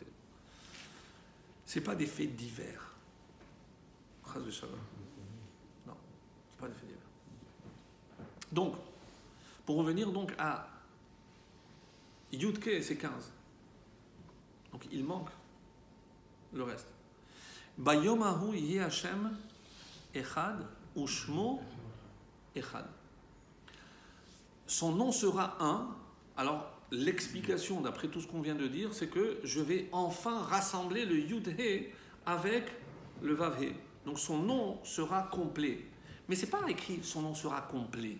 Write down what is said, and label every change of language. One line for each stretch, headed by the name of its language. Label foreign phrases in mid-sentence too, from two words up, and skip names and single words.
French: C'est pas des faits divers. Non, c'est pas des faits divers. Donc, pour revenir donc à Yudke, c'est 15. Donc il manque le reste.
Hebrew: ביום ההוא יהיה השם אחד ושמו אחד.
French: Son nom sera un. Alors l'explication d'après tout ce qu'on vient de dire, c'est que je vais enfin rassembler le Yud-He avec le Vav-He. Donc son nom sera complet. Mais c'est pas écrit son nom sera complet.